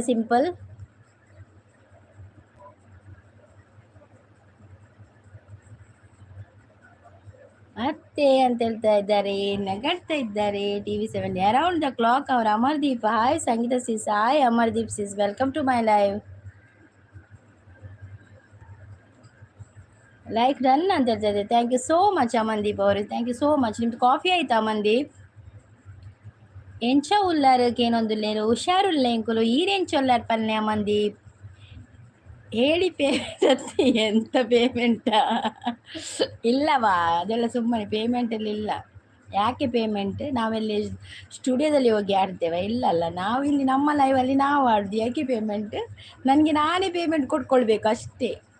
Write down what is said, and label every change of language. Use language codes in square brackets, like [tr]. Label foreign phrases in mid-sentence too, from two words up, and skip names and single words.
[kn] ಸಿಂಪಲ್ ಅತ್ತೆ ಅಂತ ಹೇಳ್ತಾ ಇದ್ದಾರೆ, ನಗಾಡ್ತಾ ಇದ್ದಾರೆ TV17. [en] around the clock ಅವ್ರ ಅಮರ್ದೀಪ್. Hi Sangeetha sis. Hi Amardeep sis, welcome to my live. like run [kn] ಅಂತ ಹೇಳ್ತಾ ಇದ್ದಾರೆ. [en] thank you so much ಅಮನ್ದೀಪ್ ಅವರು, thank you so much. [kn] ನಿಮ್ದು ಕಾಫಿ ಆಯ್ತಾ ಅಮನ್ದೀಪ್? [tcy] ಎಂಚ ಉಲ್ಲಾರಕ್ಕೆ ಏನೊಂದುಲ್ಲೇರು ಹುಷಾರುಲ್ಲ ಎಂಕುಲು ಈರೆಂಚೊಲ್ಲಾರ ಪಲ್ಲೆ ಅಮನ್ದೀಪ್. [kn] ಹೇಳಿ ಪೇಮೆಂಟ್ ಅಂತ. ಎಂತ ಪೇಮೆಂಟಾ? ಇಲ್ಲವಾ, ಅದೆಲ್ಲ ಸುಮ್ಮನೆ ಪೇಮೆಂಟಲ್ಲಿ ಇಲ್ಲ. ಯಾಕೆ ಪೇಮೆಂಟ್? ನಾವೆಲ್ಲಿ ಸ್ಟುಡಿಯೋದಲ್ಲಿ ಹೋಗಿ ಆಡ್ತೇವೆ? ಇಲ್ಲಲ್ಲ, ನಾವು ಇಲ್ಲಿ ನಮ್ಮ ಲೈವಲ್ಲಿ ನಾವು ಆಡ್ದು. ಯಾಕೆ ಪೇಮೆಂಟ್? ನನಗೆ ನಾನೇ ಪೇಮೆಂಟ್ ಕೊಟ್ಕೊಳ್ಬೇಕು ಅಷ್ಟೇ.